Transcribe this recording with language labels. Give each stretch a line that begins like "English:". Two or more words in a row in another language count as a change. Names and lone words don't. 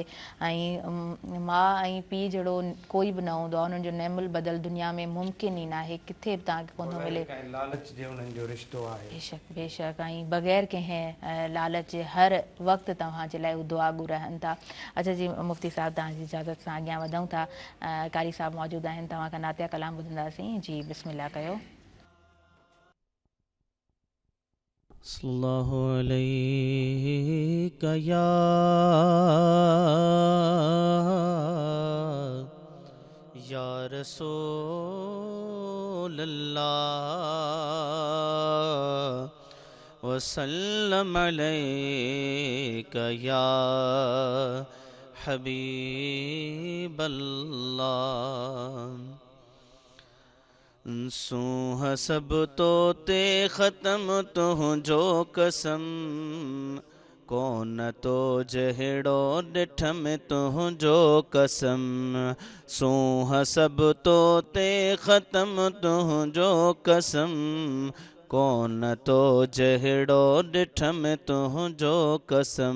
Sindhi: ऐं माउ ऐं पीउ जहिड़ो कोई बि न हूंदो आहे, उन्हनि जो नेमुल बदल दुनिया में मुमकिन ई न आहे, किथे बि तव्हांखे कोन थो मिले। लालच जे उन्हनि जो रिश्तो आहे। बेशक बेशक, ऐं बग़ैर कंहिं लालच जे हर वक़्तु तव्हांजे लाइ दुआ घुर रहनि था। अच्छा जी मुफ़्ती साहिबु, तव्हांजी इजाज़त सां अॻियां वधूं था। कारी साहिबु मौजूदु आहिनि, तव्हां खां नातिया कलाम ॿुधंदासीं। जी बिस्मिल्लाह कयो।
Arabic: صلى الله عليك يا رسول الله وسلم عليك يا حبيب الله.
Sindhi: सूह सब तो ते ख़त्म तुंहिंजो कसम, कोन तो जहिड़ो ॾिठ में तुंहिंजो कसम। सूह सब तो ते ख़त्म तुंहिंजो कसम, कोन तो जहिड़ो ॾिठ में तुंहिंजो कसम।